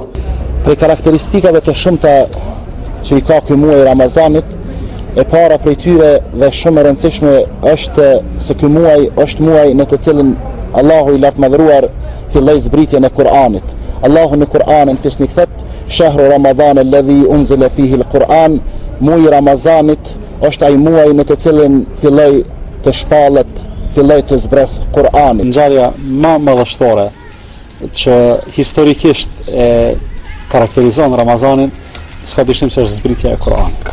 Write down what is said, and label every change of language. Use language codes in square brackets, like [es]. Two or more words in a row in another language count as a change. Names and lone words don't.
[sq] Prej karakteristikave të shumta që I ka ky muaj Ramazanit, e para prej tyre dhe shumë e rëndësishme është se ky muaj është muaj në të cilin Allahu I lartë madhruar filloi zbritjen e Kur'anit. Allahu në Kur'anin fisni thot: [ar] "شهر رمضان الذي أنزل فيه القرآن", [sq] muaji Ramazanit është ai muaj në të cilin filloi të shpallet filloj të zbres Kur'anin. Ngjarja më madhështore që historikisht e karakterizon Ramazanin, s'ka dyshim se është zbritja e Kur'anit.